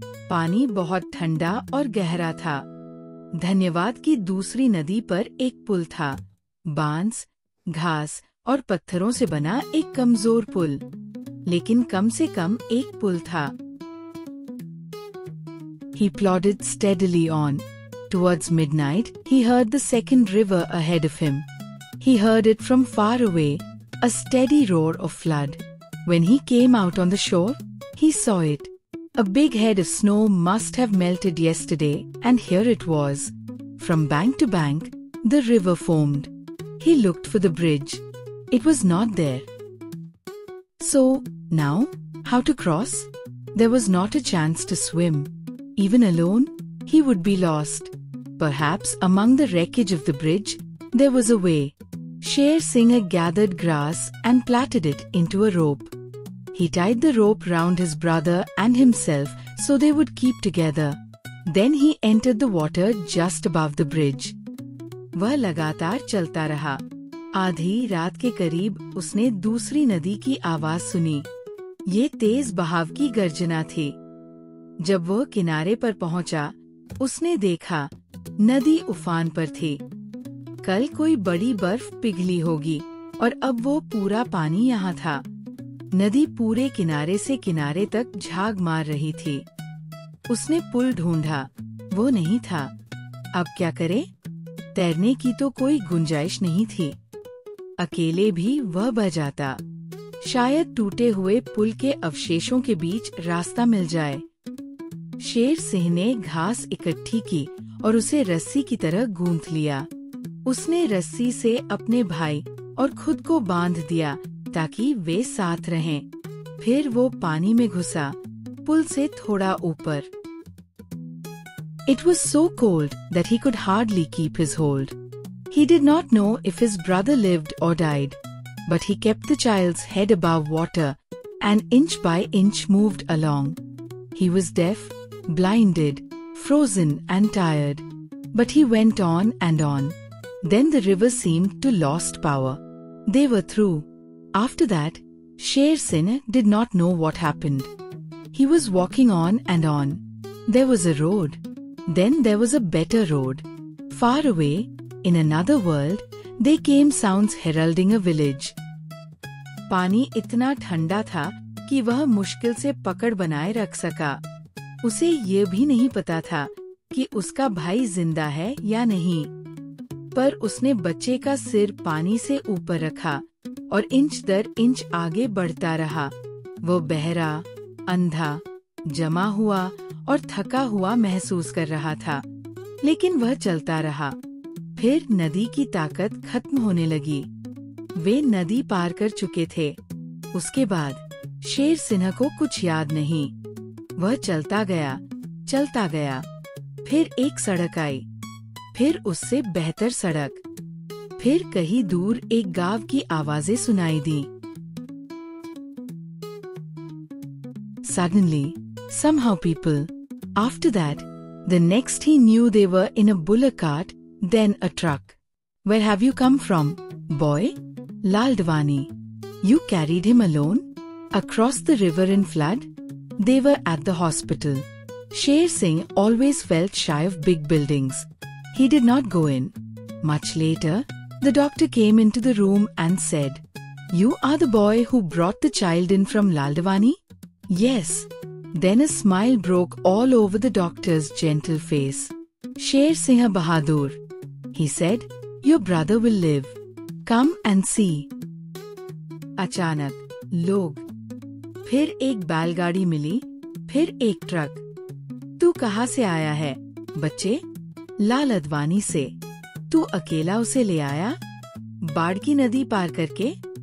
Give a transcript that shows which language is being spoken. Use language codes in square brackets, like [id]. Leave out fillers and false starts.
[hi] पानी बहुत ठंडा और गहरा था। धन्यवाद की दूसरी नदी पर एक पुल था। बांस, घास और पत्थरों से बना एक कमजोर पुल, लेकिन कम से कम एक पुल था। [en] He plodded steadily on. Towards midnight, he heard the second river ahead of him. He heard it from far away, a steady roar of flood. When he came out on the shore, he saw it. A big head of snow must have melted yesterday, and here it was. From bank to bank, the river foamed. He looked for the bridge. It was not there. So, now, how to cross? There was not a chance to swim. Even alone, he would be lost. Perhaps among the wreckage of the bridge, there was a way. Sher Singh gathered grass and plaited it into a rope. He tied the rope round his brother and himself so they would keep together. Then he entered the water just above the bridge. [hi] वह लगातार चलता रहा। आधी रात के करीब उसने दूसरी नदी की आवाज सुनी। ये तेज बहाव की गर्जना थी। जब वह किनारे पर पहुंचा, उसने देखा नदी उफान पर थी। कल कोई बड़ी बर्फ पिघली होगी और अब वो पूरा पानी यहाँ था। नदी पूरे किनारे से किनारे तक झाग मार रही थी। उसने पुल ढूंढा, वो नहीं था। अब क्या करे? तैरने की तो कोई गुंजाइश नहीं थी। अकेले भी वह बह जाता। शायद टूटे हुए पुल के अवशेषों के बीच रास्ता मिल जाए। शेर सिंह ने घास इकट्ठी की और उसे रस्सी की तरह गूंथ लिया। उसने रस्सी से अपने भाई और खुद को बांध दिया ताकि वे साथ रहें। फिर वो पानी में घुसा, पुल से थोड़ा ऊपर। [en] It was so cold that he could hardly keep his hold. He did not know if his brother lived or died, but he kept the child's head above water and inch by inch moved along. He was deaf, blinded, frozen and tired, but he went on and on. Then the river seemed to lost power. They were through. After that, Sher Singh did not know what happened. He was walking on and on. There was a road. Then there was a better road. Far away, in another world, they came sounds heralding a village. [hi] पानी इतना ठंडा था कि वह मुश्किल से पकड़ बनाए रख सका। उसे ये भी नहीं पता था कि उसका भाई जिंदा है या नहीं। पर उसने बच्चे का सिर पानी से ऊपर रखा और इंच दर इंच आगे बढ़ता रहा। वो बहरा, अंधा, जमा हुआ और थका हुआ महसूस कर रहा था, लेकिन वह चलता रहा। फिर नदी की ताकत खत्म होने लगी। वे नदी पार कर चुके थे। उसके बाद शेर सिंह को कुछ याद नहीं। वह चलता गया। फिर एक सड़क आई, फिर उससे बेहतर सड़क, फिर कहीं दूर एक गांव की आवाजें सुनाई दी। [en] Suddenly, somehow people. After that, the next he knew they were in a bullock cart, then a truck. Where have you come from, boy? Laldwani. You carried him alone? Across the river in flood? They were at the hospital. Sher Singh always felt shy of big buildings. He did not go in. Much later, the doctor came into the room and said, "You are the boy who brought the child in from Laldwani?" Yes. Then a smile broke all over the doctor's gentle face. Sher Singh Bahadur, he said, "Your brother will live. Come and see." [hi] अचानक लोग, फिर एक बैलगाड़ी मिली, फिर एक truck. "तू कहाँ से आया है, बच्चे?" "लाल अदवानी से." "तू अकेला उसे ले आया?" बाढ़ की नदी पार करके?